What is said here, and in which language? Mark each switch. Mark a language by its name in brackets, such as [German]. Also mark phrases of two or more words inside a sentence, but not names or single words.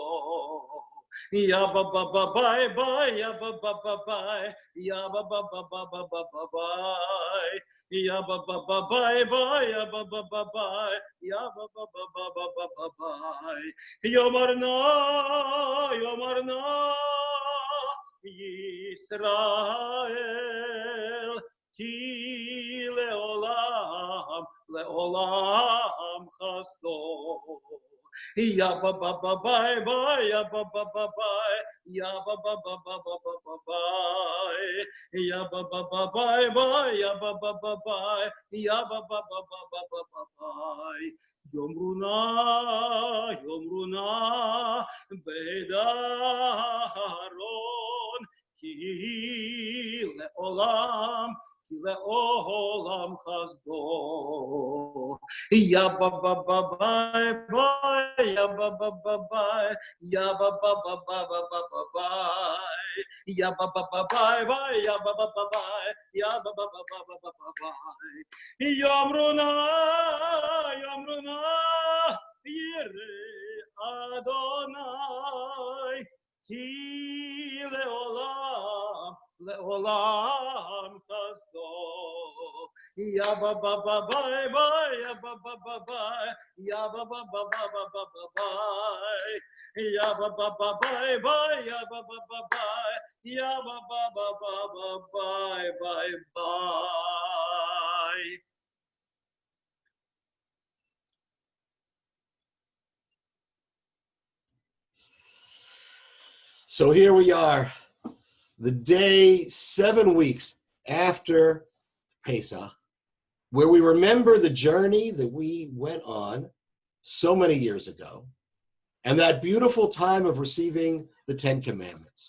[Hebrew] Ya ba ba ba bye bye, ya ba ba ba bye, ya ba ba ba ba ba ba ba bye, ya ba ba ba bye bye, ya ba ba ba bye, ya ba ba ba ba ba ba ba bye. יאמר נא, ישראל, כי לעולם חסדו. Ya ba ba ba bye bye, ya ba ba ba bye, ya ba ba ba ba ba ba ba bye, ya ba ba ba bye bye, ya ba ba ba bye, ya ba ba ba ba ba ba ba bye. יאמרו נא בדרון כי לעולם חסדו. Ya ba ba ba bye bye, ya ba ba ba bye, ya ba ba ba ba ba ba ba bye, ya ba ba ba bye bye, ya ba ba ba bye, ya ba ba ba ba ba ba ba bye. יאמרו נא יראי אדני כי לעולם חסדו. Ya ba ba ba bye bye, ya ba ba ba bye, ya ba ba ba ba ba ba ba bye, ya ba ba ba bye bye, ya ba ba ba bye, ya ba ba ba ba ba bye bye bye. [English] So here we are, the day 7 weeks after Pesach, where we remember the journey that we went on so many years ago, and that beautiful time of receiving the 10 Commandments.